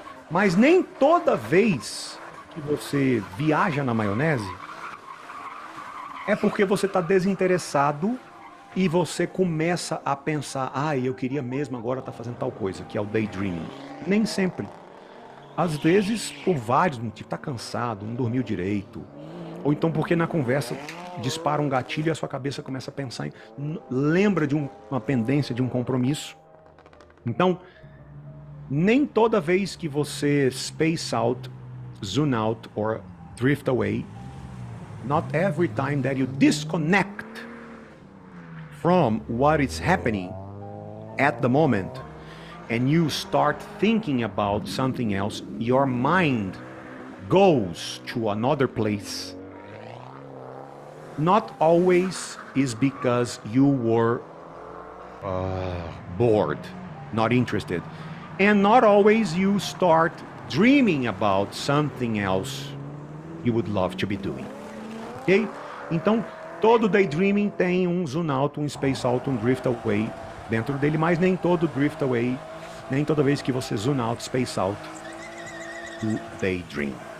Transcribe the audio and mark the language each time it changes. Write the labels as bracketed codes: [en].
[pt] Mas nem toda vez que você viaja na maionese é porque você está desinteressado e você começa a pensar, eu queria mesmo agora estar fazendo tal coisa, que é o daydreaming. Nem sempre. Às vezes, por vários motivos, está cansado, não dormiu direito, ou então porque na conversa dispara um gatilho e a sua cabeça começa a pensar, lembra de uma pendência, de um compromisso. Então, nem toda vez que você [en] space out, zoom out or drift away, not every time that you disconnect from what is happening at the moment and you start thinking about something else, your mind goes to another place. Not always is because you were bored, not interested. And not always you start dreaming about something else you would love to be doing. Ok? [pt] Então, todo daydreaming tem um zoom out, um space out, um drift away dentro dele, mas nem todo drift away, nem toda vez que você zoom out, space out, [en] you daydream.